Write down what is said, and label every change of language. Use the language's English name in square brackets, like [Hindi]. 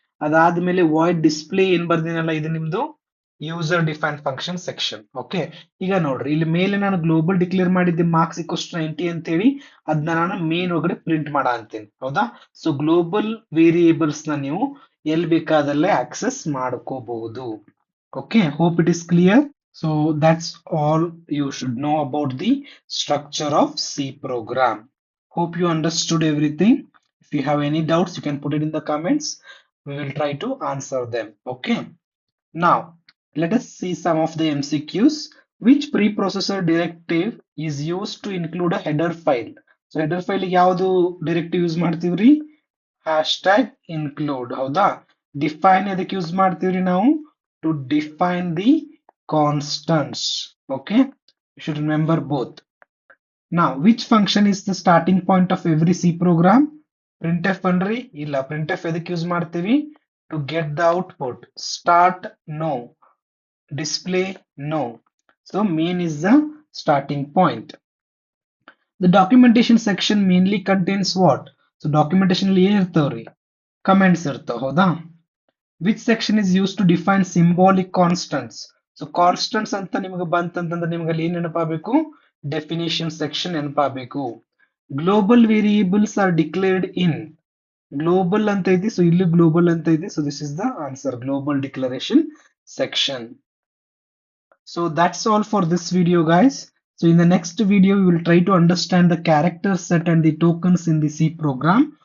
[Kannada] ಅದಾದ್ಮೇಲೆ void display ಏನ್ ಬರ್ದಿನಲ್ಲ ಇದು ನಿಮ್ದು user define function section. Okay, ಈಗ ನೋಡ್ರಿ ಇಲ್ಲಿ ಮೇಲೆ ನಾನು ಗ್ಲೋಬಲ್ ಡಿಕ್ಲೇರ್ ಮಾಡಿದ್ದೆ ಮಾರ್ಕ್ಸ್ ಇಕ್ವಸ್ 90 ಅಂತ ಹೇಳಿ, ಅದನ್ನ ನಾನು ಮೇನ್ ಒಳಗಡೆ ಪ್ರಿಂಟ್ ಮಾಡ ಅಂತೀನಿ. ಹೌದಾ? ಸೊ ಗ್ಲೋಬಲ್ ವೇರಿಯೇಬಲ್ಸ್ ನ ನೀವು ಎಲ್ಲಿ ಬೇಕಾದಲ್ಲೇ ಆಕ್ಸೆಸ್ ಮಾಡ್ಕೋಬಹುದು. [English] Okay, hope it is clear. So that's all you should know about the structure of C program. Hope you understood everything. If you have any doubts, you can put it in the comments. We will try to answer them. Okay. Now, let us see some of the MCQs. Which preprocessor directive is used to include a header file? [Kannada] So header file ಯಾವುದು directive use ಮಾಡ್ತೀವ್ರಿ? [English] Hashtag include. [Kannada] ಹೌದಾ? Define ಎದಕ್ಕೆ use ಮಾಡ್ತೀವ್ರಿ ನಾವು? [English] To define the constants. Okay, you should remember both. Now, which function is the starting point of every C program? [Kannada] Printf ಅನ್ರಿ? ಇಲ್ಲ, printf ಎದಕ್ಕೆ use ಮಾಡ್ತೀವಿ? [English] To get the output. Start, no. Display, no. So main is the starting point. The documentation section mainly contains what? [Kannada] So documentation ಅಲ್ಲಿ ಏನ್ ಇರ್ತಾವ್ರಿ? Comments ಇರ್ತಾವ. ಹೌದಾ? [English] Which section is used to define symbolic constants? [Kannada] So constants ಅಂತ ನಿಮಗೆ ಬಂತಂತಂದ್ರೆ ನಿಮಗೆ ಅಲ್ಲಿ ಏನ್ ನೆನಪಾಗಬೇಕು? [English] Definition section [Kannada] ನೆನಪಾಗಬೇಕು. [English] Global variables are declared in. Global [Kannada] ಅಂತ ಇದೆ, [English] so [Kannada] ಇಲ್ಲಿ global ಅಂತ ಇದೆ, [English] so this is the answer, global declaration section. So that's all for this video, guys. So in the next video, we will try to understand the character set and the tokens in the C program.